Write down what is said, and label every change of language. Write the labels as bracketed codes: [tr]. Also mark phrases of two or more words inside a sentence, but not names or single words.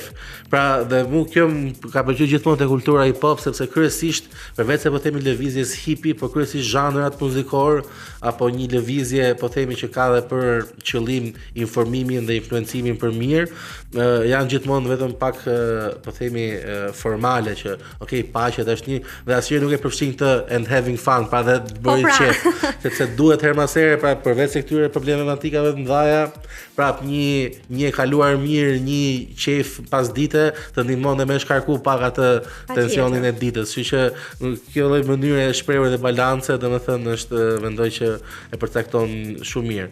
[sq] Pra, dhe mu kjo ka pëlqyer gjithmonë te kultura hip hop sepse kryesisht përveç se po themi lëvizjes hipi, por kryesisht zhanrat muzikor apo një lëvizje po themi që ka edhe për qëllim informimin dhe influencimin për mirë, janë gjithmonë vetëm pak po themi formale që okay, paqe, dashni dhe asnjëherë nuk e përfshin këtë [en] and having fun, [sq] pra dhe të bëj qef, sepse duhet her mas here, pra përveç se këtyre problematikave të mëdha, prap një e kaluar mirë, një qef pas dite të ndihmon dhe me shkarku pak atë tensionin e ditës. Kështu që kjo lloj mënyre e shprehur dhe balance, domethënë është mendoj që e përcakton shumë mirë.